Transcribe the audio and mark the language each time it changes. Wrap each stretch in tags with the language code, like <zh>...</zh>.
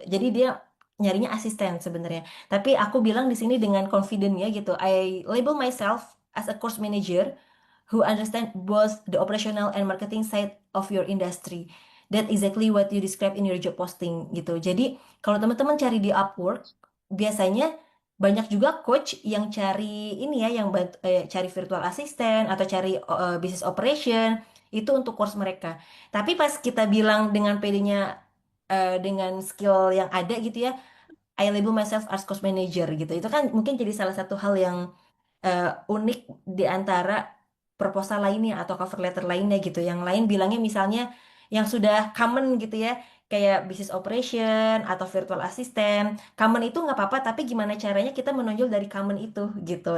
<id>Jadi dia nyarinya asisten sebenarnya. Tapi aku bilang di sini dengan confident ya gitu.</id> <en>I label myself as a course manager who understand both the operational and marketing side of your industry. That exactly what you describe in your job posting</en> <id>gitu. Jadi kalau teman-teman cari di Upwork, biasanya banyak juga coach yang cari ini ya, cari virtual assistant atau cari business operation itu untuk course mereka. Tapi pas kita bilang dengan PD-nya dengan skill yang ada gitu ya,</id> <en>I label myself as course manager gitu.</en> <id>Itu kan mungkin jadi salah satu hal yang unik di antara proposal lainnya atau cover letter lainnya gitu. Yang lain bilangnya misalnya yang sudah common gitu ya, kayak business operation atau virtual assistant. Common itu nggak apa-apa, tapi gimana caranya kita menonjol dari common itu gitu.</id>